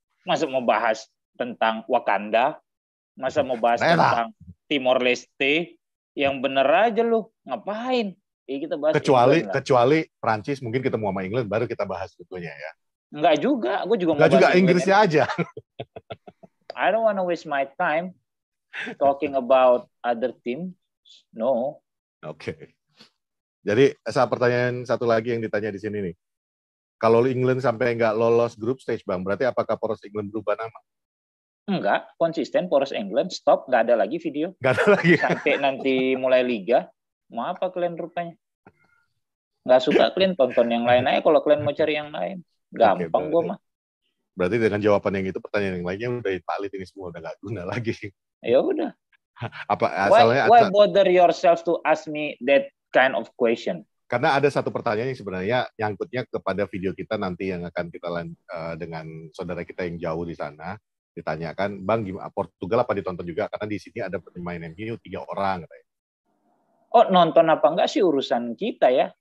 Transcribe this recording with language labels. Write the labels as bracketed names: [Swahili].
[Indonesian] Masa mau bahas tentang Wakanda, masa mau bahas tentang Timor Leste, yang bener aja lu, ngapain? Kita bahas kecuali Prancis mungkin ketemu sama England baru kita bahas sebetulnya ya. Enggak juga, gue juga mau bahas Inggrisnya aja. [English] I don't want to waste my time talking about other team. No. [Indonesian] Oke. Jadi pertanyaan satu lagi yang ditanya di sini nih. Kalau England sampai nggak lolos group stage, Bang, berarti apakah Poros England berubah nama? Enggak, konsisten Poros England, stop, nggak ada lagi video. Nggak ada lagi. Sampai nanti mulai liga, mau apa kalian rupanya? Nggak suka kalian tonton yang lain aja kalau kalian mau cari yang lain. Gampang gue mah. Berarti dengan jawaban yang itu pertanyaan yang lainnya udah valid ini semua udah nggak guna lagi. Ya udah. Apa asalnya? [English] Why bother yourself to ask me that kind of question? [Indonesian] Karena ada satu pertanyaan yang sebenarnya nyangkutnya kepada video kita nanti yang akan kita dengan saudara kita yang jauh di sana. Ditanyakan, Bang, gimana Portugal apa ditonton juga? Karena di sini ada pemain MU 3 orang. Katanya. Oh, nonton apa enggak sih urusan kita ya?